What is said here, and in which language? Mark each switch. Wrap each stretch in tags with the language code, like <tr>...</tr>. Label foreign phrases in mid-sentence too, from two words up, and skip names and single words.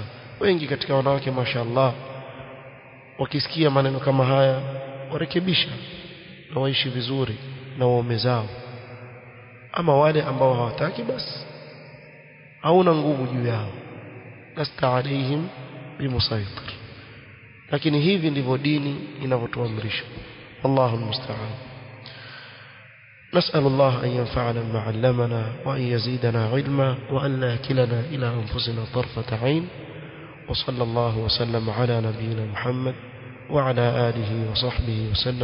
<sw>Wengi katika wanawake mashaallah wakisikia maneno kama haya warekebisha na waishi vizuri na waume zao. Ama wale ambao hawataki, basi hauna nguvu juu yao,</sw> <ar>لست عليهم بمسيطر.</ar> <sw>Lakini hivi ndivyo dini inavyotuamrisha.</sw> <ar>الله المستعان. نسأل الله أن ينفعنا بما علمنا وأن يزيدنا علما وأن لا يكلنا إلى أنفسنا طرفة عين. وصلى الله وسلم على نبينا محمد وعلى آله وصحبه وسلم.</ar>